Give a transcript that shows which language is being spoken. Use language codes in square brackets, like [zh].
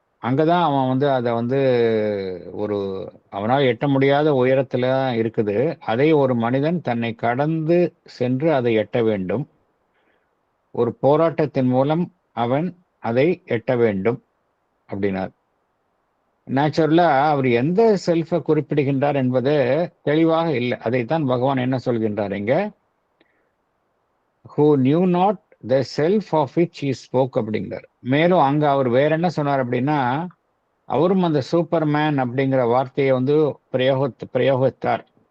[ta] அங்கதான் அவன் வந்து அதை வந்து ஒரு அவனால் எட்ட முடியாத உயரத்துல இருக்குது. அதை ஒரு மனிதன் தன்னை கடந்து சென்று அதை எட்ட வேண்டும். ஒரு போராட்டத்தின் மூலம் அவன் அதை எட்ட வேண்டும் அப்படின்னார். நேச்சுரலா அவர் எந்த செல்ஃபை குறிப்பிடுகின்றார் என்பது தெளிவாக இல்லை. அதைத்தான் பகவான் என்ன சொல்கின்றார் இங்க, [en] who knew not the self of which he spoke [ta] அப்படிங்கிறார். மேலும் அங்க அவர் வேற என்ன சொன்னார் அப்படின்னா, அவரும் அந்த சூப்பர்மேன் அப்படிங்கிற வார்த்தையை வந்து பிரயோகித்தார்.